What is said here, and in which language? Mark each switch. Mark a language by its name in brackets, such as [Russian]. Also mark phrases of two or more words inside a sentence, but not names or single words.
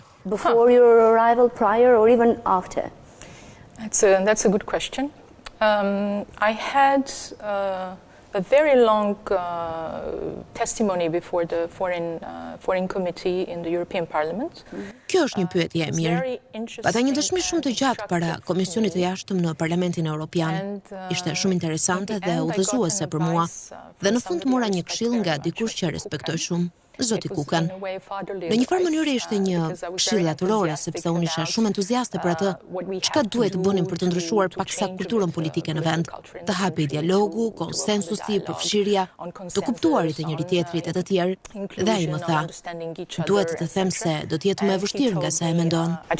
[English] Before your arrival, prior, or even after? That's a good question. I had a very long testimony before the foreign committee in the European Parliament. [Albanian] Kjo është një pyetje e mirë. Pata një dëshmi shumë të gjatë para Komisionit të Jashtëm në Parlamentin Evropian. Ishte shumë interesante dhe udhëzuese për mua. Dhe në fund mora një këshill nga dikush që respektoj shumë, Zoti Kukan. Në një farë mënyrë ishte një këshill latërore, sepse unë isha shumë entuziaste për atë çka duhet të bënim për të ndryshuar paksa kulturën politike në vend, të hapej dialogu, konsensusi, përfshirja, të kuptuarit e njëri tjetrit e të tjerë, dhe ai më tha, duhet të them se do të jetë më e vështirë nga sa e mendon.